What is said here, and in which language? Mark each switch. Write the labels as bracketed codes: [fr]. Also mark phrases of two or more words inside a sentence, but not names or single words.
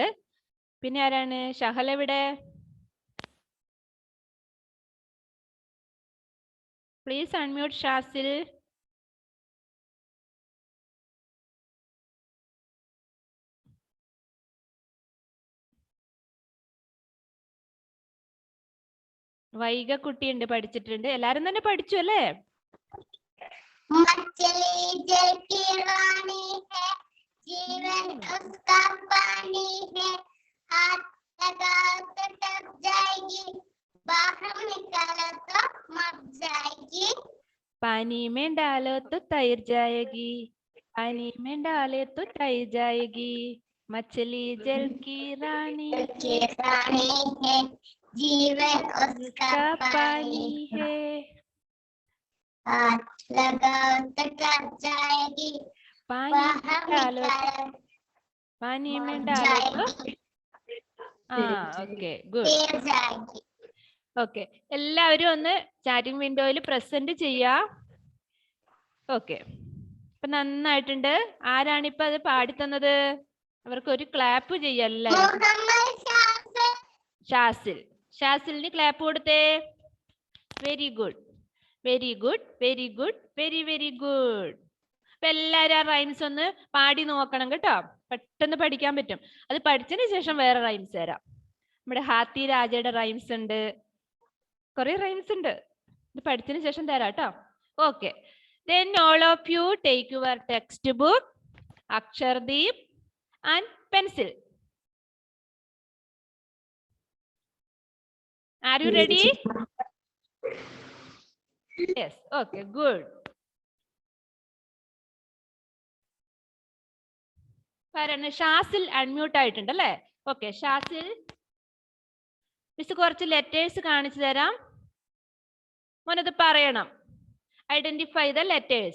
[ml] പിന്നെ ആരാണ്? ഷഹൽ എവിടെ? [en] please unmute [ml] ഷാസിൽ. വൈഗ കുട്ടിയുണ്ട്, പഠിച്ചിട്ടുണ്ട്. എല്ലാരും തന്നെ പഠിച്ചു അല്ലേ? [hi] मछली जल की रानी है, जीवन उसका पानी है, हाथ लगाओ तो डूब जाएगी, बाहर निकालो तो मर जाएगी. पानी में डालो तो तैर जाएगी, पानी में डाले तो तैर जाएगी, मछली जल की रानी है, जीवन उसका का पानी पानी है, है, हाथ लगाओ तो डूब जाएगी, पानी में बाहर डालो, निकालो पानी में मर डालो तो जाएगी. [en] Okay, good. [hi] तैर जाएगी. [ml] ഓക്കെ, എല്ലാവരും ഒന്ന് [en] chatting window [ml] പ്രസന്റ് ചെയ്യാ. ഓക്കെ, ഇപ്പൊ നന്നായിട്ടുണ്ട്. ആരാണിപ്പോ അത് പാടിത്തന്നത്? അവർക്ക് ഒരു ക്ലാപ്പ് ചെയ്യല്ല. ഷാസിൽ. ഷാസിലിന് ക്ലാപ്പ് കൊടുത്തേ. [en] Very good, very good, very good, very very good. [ml] അപ്പൊ എല്ലാവരും ആ റൈംസ് ഒന്ന് പാടി നോക്കണം കേട്ടോ. പെട്ടെന്ന് പഠിക്കാൻ പറ്റും. അത് പഠിച്ചതിന് ശേഷം വേറെ റൈംസ് തരാം. നമ്മുടെ ഹാത്തി രാജയുടെ റൈംസ് ഉണ്ട്, കുറെ റൈംസ് ഉണ്ട്. ഇത് പഠിച്ചതിന് ശേഷം തരാം കേട്ടോ. ഓക്കെ, [en] then all of you take your textbook, Akshardeep and pencil. Are you ready? Yes. Okay, good. [ml] പറയണ ഷാസിൽ അൺമ്യൂട്ട് ആയിട്ടുണ്ട് അല്ലേ? ഓക്കെ, ഷാസിൽ മിസ് കുറച്ച് ലെറ്റേഴ്സ് കാണിച്ചു തരാം. മോനത് പറയണം. [en] Identify the letters.